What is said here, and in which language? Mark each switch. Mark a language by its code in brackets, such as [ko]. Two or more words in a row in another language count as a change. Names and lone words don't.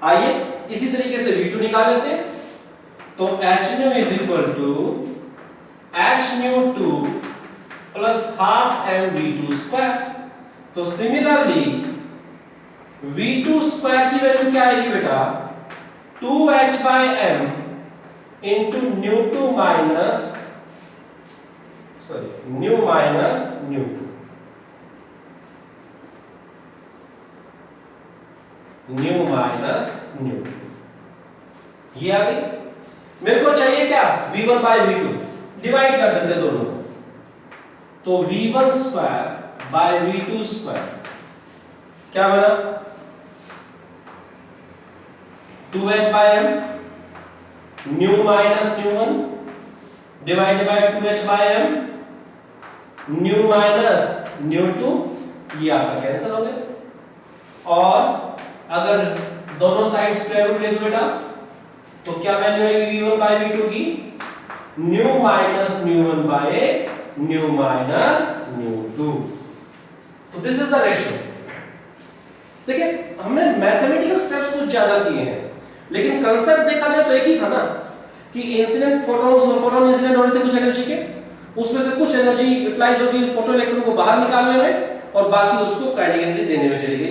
[hi] आइए इसी तरीके से v2 निकाल लेते हैं, तो h nu [en] is equal to [hi] h nu2 प्लस हाफ m v2 स्क्वायर। तो सिमिलरली V2 स्क्वायर की वैल्यू क्या आएगी बेटा [en] 2h/m into nu2 minus nu minus nu2 nu minus nu2 [hi] ये आ गई। मेरे को चाहिए क्या v1 by v2 डिवाइड कर देते हैं दोनों को तो v1 स्क्वायर by v2 स्क्वायर क्या बना [en] 2h/m nu minus nu1 divided by 2h/m nu minus nu2 [hi] ये आपका कैंसिल हो गया और अगर दोनों साइड स्क्वायर रूट ले दो बेटा तो क्या वैल्यू आएगी v1 by v2 की nu minus nu1 by nu minus nu2 तो [en] this is the ratio. [hi] देखिए हमने [en] mathematical steps [hi] कुछ ज्यादा किए हैं लेकिन कांसेप्ट देखा जाए तो एक ही था ना कि [en] incident photons [hi] और [en] photon incident [hi] हो रहे थे कुछ एनर्जी के उसमें से कुछ [en] energy utilize [hi] होगी [en] photo electron [hi] को बाहर निकालने में और बाकी उसको [en] kinetic energy [hi] देने में चली गई।